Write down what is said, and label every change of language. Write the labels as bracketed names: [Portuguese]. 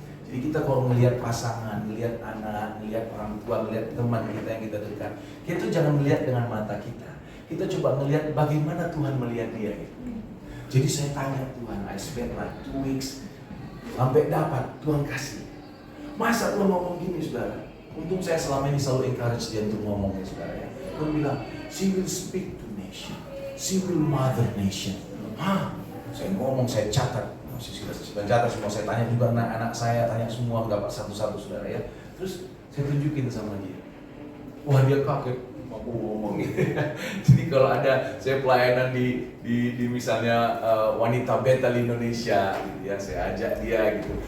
[Indonesian] Jadi kita kalau melihat pasangan, melihat anak, melihat orang tua, melihat teman kita yang kita dekat, kita tuh jangan melihat dengan mata kita. Kita coba melihat bagaimana Tuhan melihat dia gitu. Jadi saya tanya Tuhan, [English] I spent like 2 weeks [Indonesian] sampai dapat, Tuhan kasih. Masa Tuhan ngomong gini, saudara? Untung saya selama ini selalu encourage dia untuk ngomong ya, saudara ya. Tuhan bilang, [English] she will speak to nation, she will mother nation. Hah? [Indonesian] Saya ngomong, saya catat, saya catat semua, saya tanya juga anak-anak saya, tanya semua, dapat satu-satu, saudara ya. Terus saya tunjukin sama dia. Wah, dia kaget, aku ngomong gitu. Jadi kalau ada saya pelayanan di misalnya wanita Betel Indonesia gitu ya, saya ajak dia gitu.